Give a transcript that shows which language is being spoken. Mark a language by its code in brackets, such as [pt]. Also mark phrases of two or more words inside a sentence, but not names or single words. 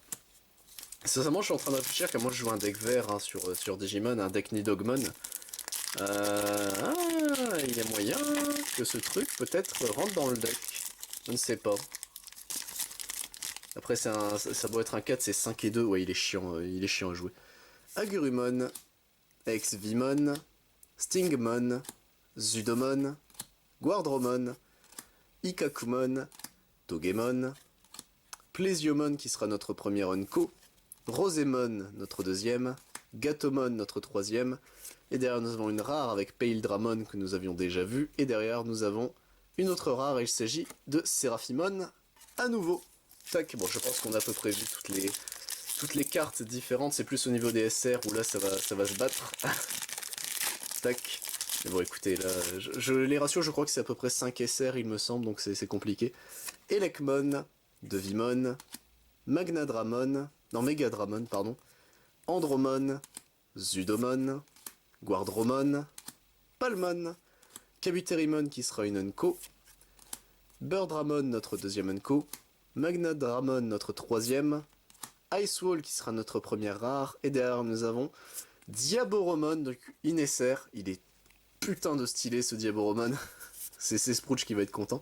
[fr] Sincèrement, je suis en train de réfléchir qu'à moi je joue un deck vert hein, sur Digimon, un deck Nidogmon. Il y a moyen que ce truc peut-être rentre dans le deck. Je ne sais pas. Après, ça doit être un 4, c'est 5 et 2. Ouais, il est chiant à jouer. Agurumon, Ex-Vimon, Stingmon, Zudomon, Guardromon, Ikakumon, Togemon, Plesiomon qui sera notre premier Unco, Rosemon notre deuxième, Gatomon notre troisième, et derrière nous avons une rare avec Paildramon que nous avions déjà vu, et derrière nous avons une autre rare et il s'agit de Seraphimon à nouveau. Tac, bon je pense qu'on a à peu près vu toutes les cartes différentes, c'est plus au niveau des SR où là ça va se battre. Tac. Mais bon écoutez, là, les ratios je crois que c'est à peu près 5 SR il me semble, donc c'est compliqué. Elecmon, Devimon, Megadramon, pardon, Andromon, Zudomon, Guardromon, Palmon, Kabuterimon qui sera une Unco, Birdramon notre deuxième Unco, Magnadramon notre troisième, Icewall qui sera notre première rare, et derrière nous avons Diaboromon, donc Inesser, il est putain de stylé ce Diaboromon, c'est Sprouch qui va être content.